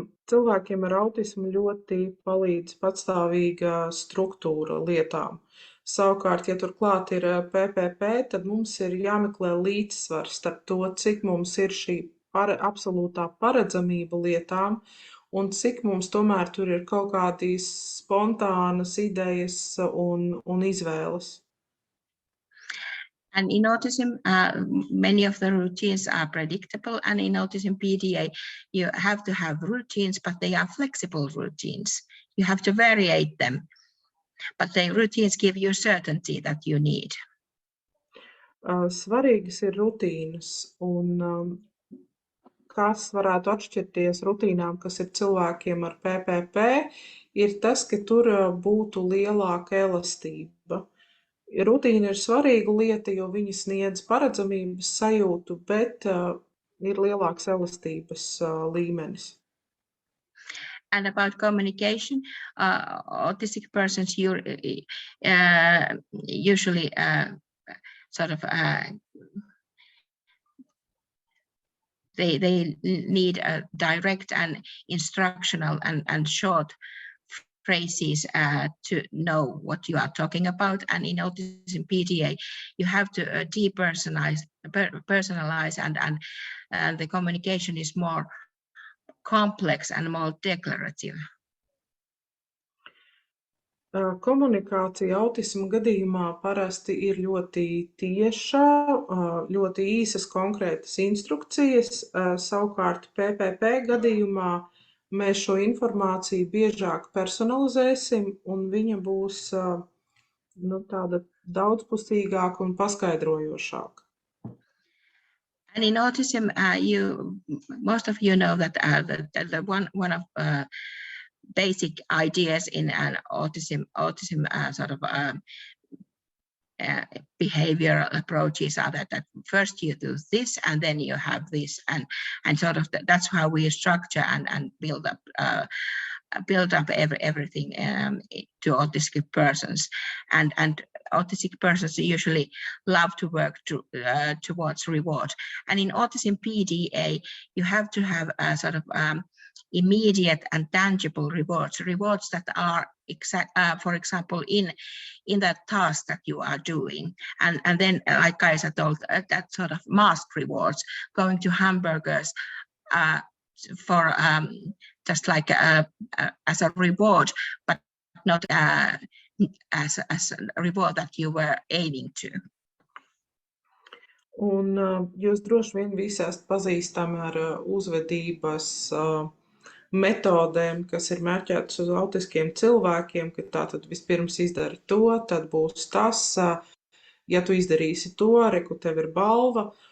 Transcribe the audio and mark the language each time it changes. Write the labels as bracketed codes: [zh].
[lv] Cilvēkiem ar autismu ļoti palīdz patstāvīga struktūra lietām. Savukārt, ja turklāt ir PPP, tad mums ir jāmeklē līdzsvars starp to, cik mums ir šī absolūtā paredzamība lietām un cik mums tomēr tur ir kaut kādas spontānas idejas un izvēles. [en] And in autism, many of the routines are predictable, and in autism PDA, you have to have routines, but they are flexible routines. You have to vary them, but the routines give you certainty that you need. [lv] Svarīgas ir rutīnas, un kas varētu atšķirties rutīnām, kas ir cilvēkiem ar PPP, ir tas, ka tur būtu lielāka elastība. Rutīna ir svarīga lieta, jo viņa sniedz paredzamības sajūtu, bet ir lielāks elastības līmenis. [en] And about communication, autistic persons usually sort of they need a direct and instructional and short phrases to know what you are talking about. And in autism PDA, you have to depersonalize, and the communication is more complex and more declarative. [lv] Komunikācija autisma gadījumā parasti ir ļoti tieša, ļoti īsas konkrētas instrukcijas. Savukārt PPP gadījumā mēs šo informāciju biežāk personalizēsim, un viņa būs tāda daudzpusīgāka un paskaidrojošāka. [en] And in autism, most of you know that the one of basic ideas in an autism sort of behavioral approaches are that first you do this and then you have this, and sort of that's how we structure and build up everything to autistic persons, and autistic persons usually love to work towards reward. And in autism PDA, you have to have a sort of immediate and tangible rewards that are for example in that task that you are doing, and then like Kaisa told, that sort of masked rewards, going to hamburgers for just like as a reward, but not as a reward that you were aiming to. [lv] Un jūs droši vien visi esat pazīstami ar uzvedības metodēm, kas ir mērķētas uz autiskiem cilvēkiem, ka tātad vispirms izdari to, tad būs tas, ja tu izdarīsi to, reku tev ir balva,